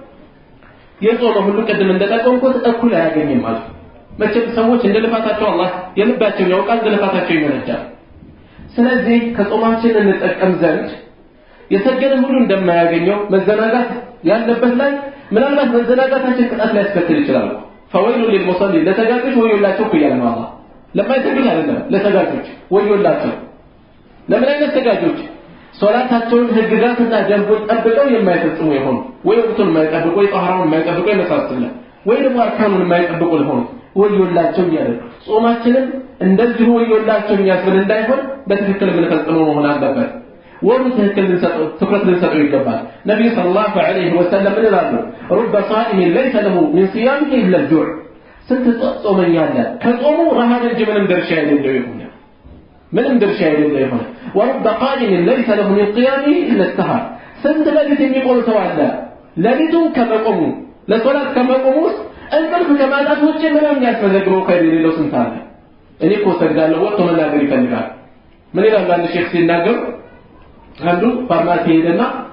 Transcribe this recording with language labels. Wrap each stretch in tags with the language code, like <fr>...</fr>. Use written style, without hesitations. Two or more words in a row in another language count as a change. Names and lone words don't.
<am>የጾመ ሁሉ ቀድም እንደጠቀምኩት እኩል አያገኝም ማለት ነው መቼም ሰዎች እንደልፋታቸው አላህ የልባቸው ያውቃል እንደልፋታቸው ይመነጫል ስለዚህ ከጾማችን እንጠቀም ዘንድ የሰገደ ሁሉ እንደማያገኘው መዘናጋት ያለበት ላይ ምናልባት መዘናጋታችን ቅጣት ላይ ያስከትል ይችላል</am> <ar>فويل للمصلين</ar> <am>ለተጋጆች ወዮላቸው ይላል አላህ ለማይሰግዱ አይደለም ለተጋጆች ወዮላቸው ለምን አይነት ተጋጆች ሶላታቸውን ህግጋትና ደንቦች ጠብቀው የማይፈጽሙ ይሆኑ ወይ ወቅቱን የማይጠብቁ ወይ ጧሃራውን የማይጠብቁ የመሳሰለ ወይ ደግሞ አርካኑን የማይጠብቁ ይሆኑ ወዮላቸው ይላል ጾማችንን እንደዚህ ወዮላቸው የሚያስብል እንዳይሆን በትክክል የምንፈጽመው መሆን አለበት ወሩ ትክክል ትኩረት ልንሰጠው ይገባል ነብዩ</am> <ar>صلى الله عليه وسلم</ar> <am>ይላሉ</am> <ar>رب صائم ليس له من صيامه الا الجوع</ar> <am>ስንት ጾመኛ አለ ከጾሙ ረሃብ እንጂ ምንም ድርሻ የሌለው ይሆናል ምንም ድርሻ የሌለው ይሆናል</am> <ar>ورب قائم ليس له من قيامه الا السهر</ar> <am>ስንት ለሊት የሚቆም ሰው አለ ለሊቱን ከመቆሙ ለሶላት ከመቆሙ እንቅልፍ ከማጣት ውጪ ምንም የሚያስመዘግበው ከሌለው ስንት አለ እኔ እኮ ሰግዳለሁ ወጥቶ መናገር ይፈልጋል ምን ይላል አንድ ሼክ ሲናገር አንዱ ፋርማሲ ሄደና</am>